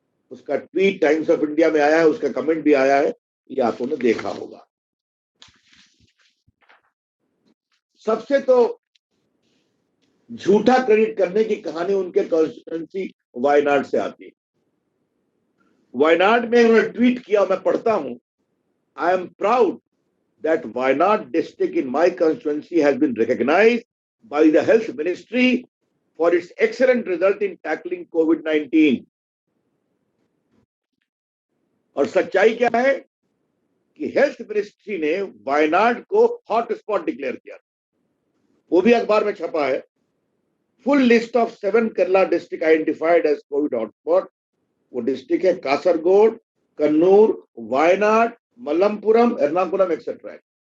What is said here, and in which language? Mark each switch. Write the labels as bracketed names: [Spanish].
[Hindi] उसका tweet times of India में आया है, उसका कमेंट भी आया है, ये आप लोगों ने देखा होगा। सबसे तो झूठा क्रेडिट करने की कहानी उनके कॉन्स्टिट्यूएंसी वायनाड से आती है। वायनाड में उन्होंने ट्वीट किया, मैं पढ़ता हूं, [English] I am proud that Wayanad district in my constituency has been recognized by the health ministry for its excellent result in tackling COVID-19. [Hindi] और सच्चाई क्या है कि हेल्थ मिनिस्ट्री ने वायनाड को हॉट स्पॉट डिक्लेयर किया, वो भी अखबार में छपा है। [English] Full list of 7 Kerala district identified as COVID hotspot. [Hindi] वो डिस्ट्रिक्ट है कासरगोड, कन्नूर, वायनाड, मलप्पुरम, एर्नाकुलम एक्सेट्रा।